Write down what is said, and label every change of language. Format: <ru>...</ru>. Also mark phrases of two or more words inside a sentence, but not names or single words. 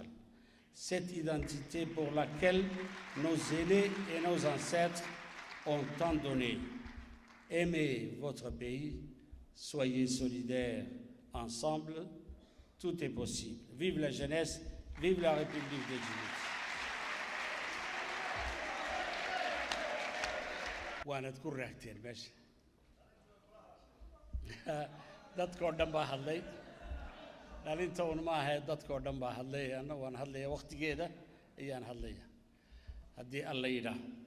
<fr>Cette identité pour laquelle nos aînés et nos ancêtres ont tant donné. Aimez votre pays, soyez solidaires. Ensemble, tout est possible. Vive la jeunesse, vive la République de Djibouti.</fr> <so>waanad ku raagteen meesha dadkoo dhan baa hadlay dhalinta un ma ahayd dadkoo dhan baa hadlay anna waan hadlaya waqtigeeda ayaan hadlaya haddii alla yidhaah</so>